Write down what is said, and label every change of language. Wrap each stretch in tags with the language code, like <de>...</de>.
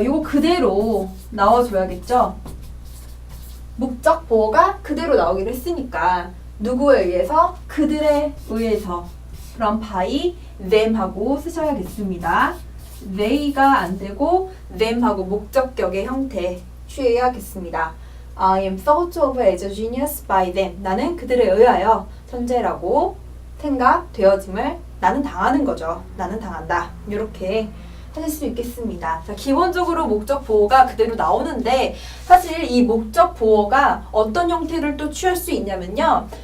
<ko>이거 그대로 나와줘야겠죠. 목적 보어가 그대로 나오기로 했으니까 누구에 의해서? 그들에 의해서. 그럼 by them 하고 쓰셔야겠습니다. they가 안 되고 them 하고 목적격의 형태 취해야겠습니다.</ko> <en>I am thought of as a genius by them.</en> <ko>나는 그들에 의하여 천재라고 생각되어짐을 나는 당하는 거죠. 나는 당한다. 이렇게 하실 수 있겠습니다. 자, 기본적으로 목적 보어가 그대로 나오는데 사실 이 목적 보어가 어떤 형태를 또 취할 수 있냐면요.</ko>